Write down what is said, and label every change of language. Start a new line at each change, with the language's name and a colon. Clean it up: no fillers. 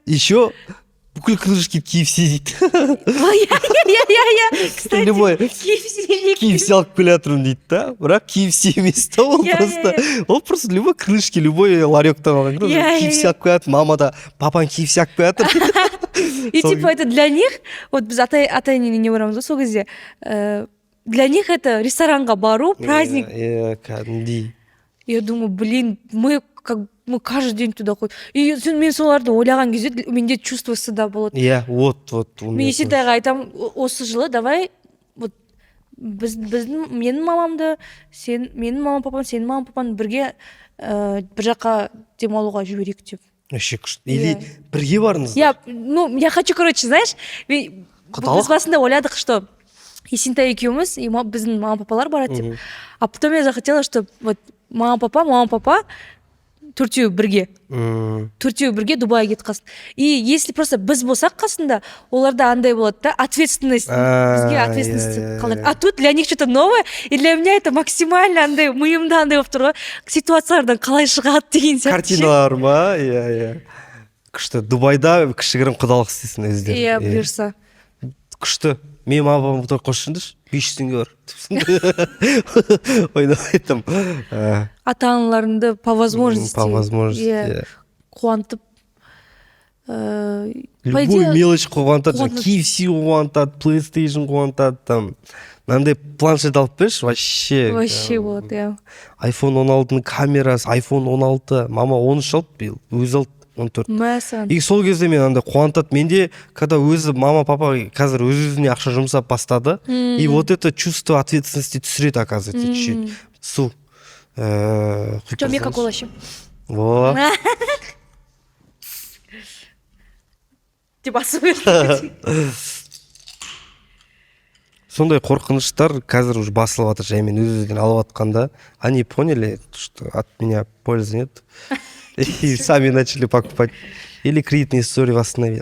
Kazakh: Еще бүкіл крылышки KFC дейді.
Russian: Кстати, любой
English: KFC
Kazakh: алып келе жатырмын дейді да, бірақ KFC емес та, ол просто любой крылышки, любой ларектан алған KFC алып келе жатыр, мама да папаң KFC алып келе жатыр.
Russian: И типа это для них,
Kazakh: вот біз ата енене не барамыз ғой сол кезде, для них это ресторанға бару праздник. Кәдімгідей.
Russian: Я думаю, блин, мы каждый день туда ходим.
Kazakh: И мен соларды ойлаған кезде менде чувство стыда болады.
Russian: Вот.
Kazakh: Мен Есентайға айтамын, осы жылы давай вот менің мамамды, менің мамам папам, сенің мамам папаны бірге бір жаққа демалуға жіберейік деп. Вообще күшті. Или бірге барыңыздар.
Russian: Я хочу, короче, знаешь,
Kazakh: біз басында ойладық, что Есентай екеуміз, и біздің мама папалар барады деп.
Russian: А потом я захотела, что вот мама папа
Kazakh: төртеуі бірге Дубайға кетіп қалсын. И если просто біз болсақ қасында, оларда андай болады да, ответственность, бізге ответственность қалады.
Russian: А тут для них что-то новое,
Kazakh: и для меня это максимально андай, миымда андай болып тұр ғой, ситуациялардан қалай шығады деген сияқты. Картиналар ма? Күшті. Дубайда кішігірім құдалық істесін өздері. Бұйырса. Күшті. Мен мамам той қосшындыш, 500 теңге бар. Ойнап айттым. Ата-аналарыңды по возможности. Қуантып. Любой мелочь қуантады. KFC қуантады, PlayStation қуантады, там. Мынандай планшет алып берші, вообще болады, иә. iPhone 16-ның камерасы, iPhone 16, мама 13 алып, өзі алды. 14. Мәсән. И сол кезде мен андай қуантады. Менде, когда өзі мама, папа қазір өз-өзіне ақша жұмсап бастады, и вот это чувство ответственности түсіреді, оказывается, чуть-чуть. Су.
Russian: Что, мне как олашым? Во.
Kazakh: Деп асып Сондай қорқыныштар қазір уже басылып жатыр, жаймен өз-өзінен алып жатқанда.
Russian: Они поняли, что от меня пользы нет. И сами начали покупать. Или кредитные истории восстановили.